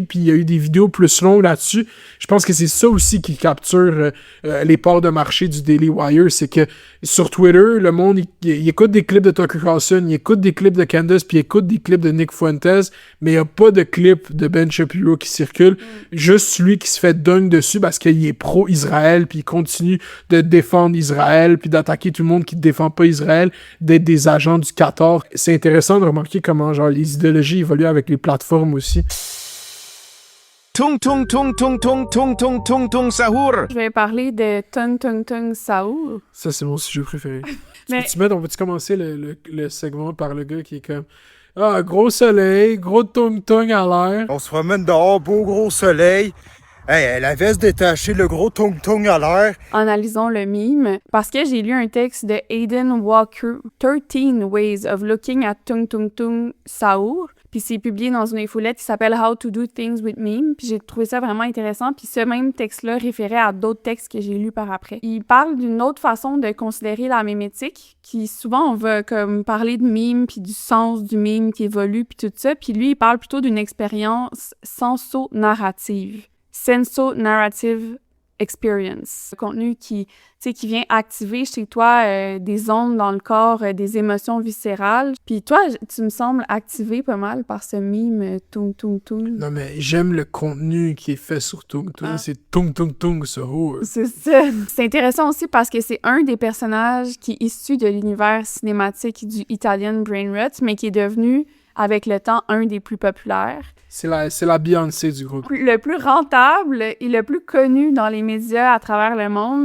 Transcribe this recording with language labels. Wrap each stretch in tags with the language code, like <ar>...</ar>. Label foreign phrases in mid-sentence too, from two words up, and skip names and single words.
<fr>puis il y a eu des vidéos plus longues là-dessus, je pense que c'est ça aussi qui capture les parts de marché du Daily Wire, c'est que sur Twitter, le monde, il écoute des clips de Tucker Carlson, il écoute des clips de Candace, puis il écoute des clips de Nick Fuentes, mais il n'y a pas de clip de Ben Shapiro qui circule, juste celui qui se fait dunk dessus parce qu'il est pro-Israël, puis il continue de défendre Israël, puis d'attaquer tout le monde qui ne défend pas Israël, d'être des agents du Qatar. C'est intéressant de remarquer comment genre les idéologies évoluent avec les plateformes aussi. Tung tung tung tung tung tung tung tung tung sahour. Je vais parler de tung tung tung sahour. Ça, c'est mon sujet préféré. Mais... On va-tu commencer le segment par le gars qui est comme ah, gros soleil, gros tung tung à l'air. On se promène dehors, beau gros soleil. Hey, la veste détachée, le gros tung tung à l'air. Analysons le mime, parce que j'ai lu un texte de Aidan Walker, 13 Ways of Looking at Tung Tung Tung Sahour, puis c'est publié dans une infolette qui s'appelle How to Do Things with Meme, puis j'ai trouvé ça vraiment intéressant, puis ce même texte-là référait à d'autres textes que j'ai lus par après. Il parle d'une autre façon de considérer la mémétique, qui souvent on va comme parler de mime, puis du sens du mime qui évolue, puis tout ça, puis lui il parle plutôt d'une expérience senso-narrative.</fr> <en>Senso-narrative experience.</en> <fr>Le contenu qui vient activer chez toi des ondes dans le corps, des émotions viscérales. Puis toi, tu me sembles activé pas mal par ce mime tung tung tung. Non, mais j'aime le contenu qui est fait sur tung tung. C'est tung tung tung Sahour. C'est ça. C'est intéressant aussi parce que c'est un des personnages qui est issu de l'univers cinématique du Italian Brain Rot, mais qui est devenu, avec le temps, un des plus populaires. C'est la Beyoncé du groupe. Le plus rentable et le plus connu dans les médias à travers le monde.</fr>